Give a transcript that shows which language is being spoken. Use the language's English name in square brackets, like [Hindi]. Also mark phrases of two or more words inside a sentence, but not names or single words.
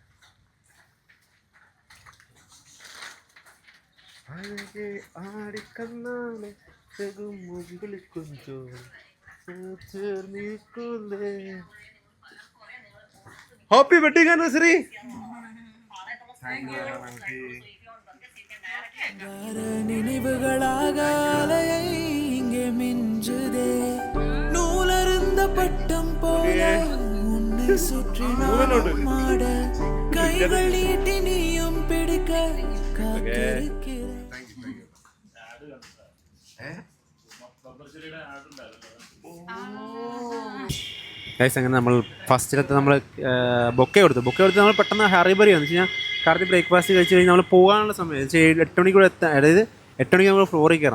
[English] Happy wedding anniversary. [Tamil] நினைவுகளாக அலையை இங்கே மிஞ்சுதே, நூலருந்த பட்டம் போல உன்னை சுற்றி நானும் ஆட, கைகள் நீட்டி நீயும் பிடிக்க காத்திருக்கிறேன். [Malayalam] അങ്ങനെ നമ്മൾ ഫസ്റ്റിലത്തെ നമ്മൾ ബൊക്കെ കൊടുത്ത് നമ്മൾ പെട്ടെന്ന് ഹറിബറി വന്നു വെച്ച് കഴിഞ്ഞാൽ കാലത്ത് ബ്രേക്ക്ഫാസ്റ്റ് കഴിച്ച് കഴിഞ്ഞാൽ നമ്മൾ പോകാനുള്ള സമയം 8 മണിക്കൂടെ അതായത് 8 മണിക്ക് നമ്മൾ ഫ്ലോറിൽ കയറണം.